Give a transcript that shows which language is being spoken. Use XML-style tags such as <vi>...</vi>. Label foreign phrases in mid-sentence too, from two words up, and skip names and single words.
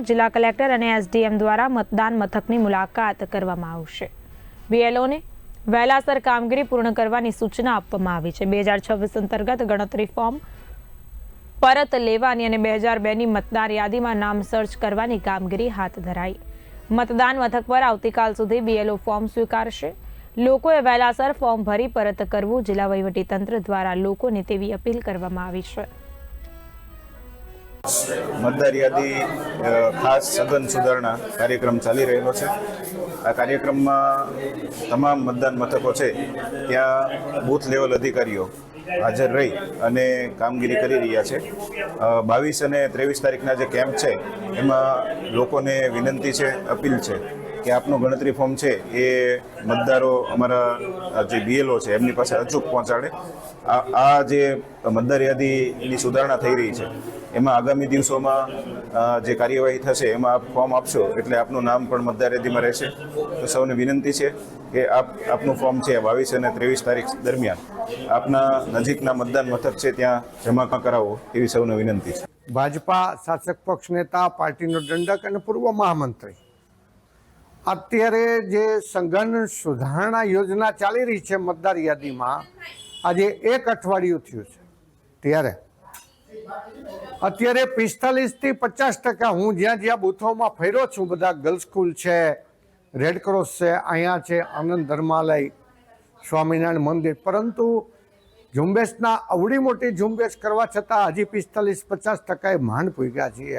<gu>જિલ્લા કલેક્ટર અને એસડીએમ દ્વારા મતદાન મથકની મુલાકાત કરવામાં આવશે। બીએલઓને વહેલાસર કામગીરી પૂર્ણ કરવાની સૂચના આપવામાં આવી છે। 2026 અંતર્ગત ગણતરી ફોર્મ પરત લેવાની અને 2002ની મતદાર યાદીમાં નામ સર્ચ કરવાની કામગીરી હાથ ધરાઈ। મતદાન મથક પર આવતીકાલ સુધી બીએલઓ ફોર્મ સ્વીકારશે। લોકોએ વહેલાસર ફોર્મ ભરી પરત કરવું જિલ્લા વહીવટીતંત્ર દ્વારા લોકોને તેવી અપીલ કરવામાં આવી છે। મતદાર યાદી ખાસ સઘન સુધારણા કાર્યક્રમ ચાલી રહેલો છે। આ કાર્યક્રમ મેં તમામ મતદાન મથકો છે ત્યાં બૂથ લેવલ અધિકારીઓ હાજર રહી અને કામગીરી કરી રહ્યા છે। 22 અને 23 તારીખના જે કેમ્પ છે એમાં લોકોને વિનંતી છે, અપીલ છે કે આપનું ગણતરી ફોર્મ છે એ મતદારો અમારા જે બીએલઓ છે એમની પાસે અચૂક પહોંચાડે। આ જે મતદાર યાદીની સુધારણા થઈ રહી છે એમાં આગામી દિવસોમાં જે કાર્યવાહી થશે એમાં આપ ફોર્મ આપશો એટલે આપનું નામ પણ મતદાર યાદીમાં રહેશે। તો સૌને વિનંતી છે કે આપનું ફોર્મ છે 22 અને 23 તારીખ દરમિયાન આપના નજીકના મતદાન મથક છે ત્યાં જમા કરાવો એવી સૌને વિનંતી છે। ભાજપા શાસક પક્ષ નેતા પાર્ટીનો દંડક અને પૂર્વ મહામંત્રી અત્યારે જે સઘન સુધારણા યોજના ચાલી રહી છે મતદાર યાદીમાં આજે 1 અઠવાડિયું થયું છે ત્યારે અત્યારે 45 થી 50% હું જ્યાં જ્યાં બૂથોમાં ફર્યો છું બધા ગર્લ્સ સ્કૂલ છે, રેડક્રોસ છે, અહીંયા છે આનંદ ધર્માલય, સ્વામિનારાયણ મંદિર, પરંતુ ઝુંબેશના અવડી મોટી ઝુંબેશ કરવા છતાં હજી 45-50% માંડ પૂગ્યા છીએ।</gu>